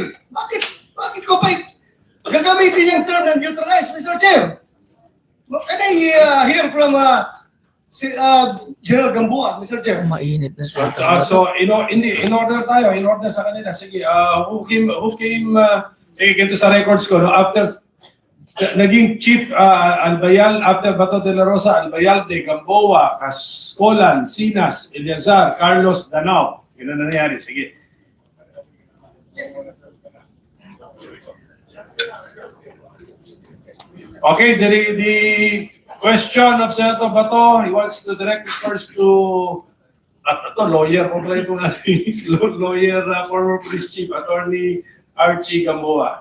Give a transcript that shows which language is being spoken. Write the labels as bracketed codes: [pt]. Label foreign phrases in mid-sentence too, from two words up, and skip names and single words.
[tl] Bakit ko pa gagamitin yung term ng neutralized, [en] Mr. Chair? Can I hear from General Gamboa, Mr. Chair? [tl] Mainit na siya. So [en] in order [tl] sa kanila. Sige, [en] who came [tl] sige, ganito sa records ko, no? After naging chief Albayal, after Bato de la Rosa, Albayalde, Gamboa, Cascolan, Sinas, Eliazar, Carlos, Danao. Yun ang nangyari. Sige. [en] Okay, the question of Senator Bato, he wants to direct it first to lawyer, lawyer, former police chief, Attorney Archie Gamboa.